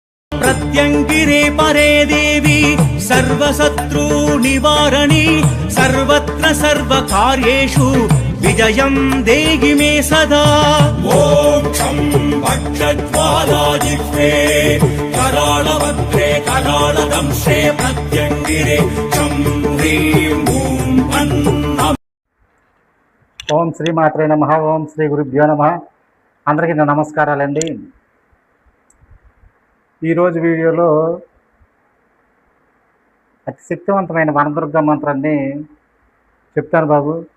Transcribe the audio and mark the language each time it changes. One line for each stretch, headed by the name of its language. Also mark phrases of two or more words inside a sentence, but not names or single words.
Sanskrit: प्रत्यङ्गिरे परे देवी सर्वशत्रु निवारणी सर्वत्र सर्वकार्येषु विजयं देहि मे सदा। मोक्षं भक्षज्वालाजिह्वे कराळवक्त्रे कराळदंशे प्रत्यङ्गिरे चं ह्रीं ॐ अन्नम्। ఓం శ్రీమాత్రే నమః. ఓం శ్రీ గురుభ్యో నమః.
Telugu: అందరికీ నా నమస్కారాలండి. ఈరోజు వీడియోలో అతి శక్తివంతమైన వనదుర్గ మంత్రాన్ని చెప్తాను బాబు.